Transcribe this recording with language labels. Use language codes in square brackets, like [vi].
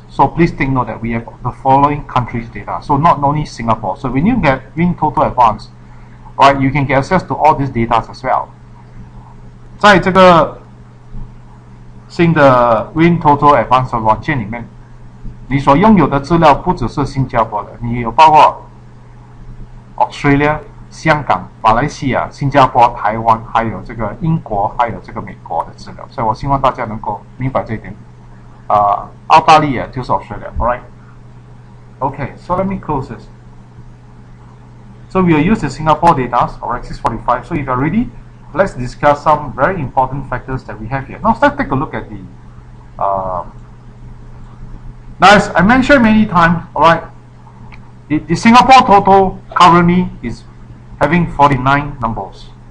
[en] So please take note that we have the following countries data. So not only Singapore. So when you get WinTOTO Advanced, right, you can get access to all these data as well. [zh] 在这个新的 WinTOTO Advanced 软件里面，你所拥有的资料不只是新加坡的，你有包括 Australia、香港、马来西亚、新加坡、台湾，还有这个英国，还有这个美国的资料。所以我希望大家能够明白这一点。澳大利亚就是 Australia, alright? [en] Okay, so let me close this. So we will use the Singapore data, alright, 645. So if you're ready, let's discuss some very important factors that we have here. Now let's take a look at the now, as I mentioned many times, alright, the Singapore total currently is having 49 numbers.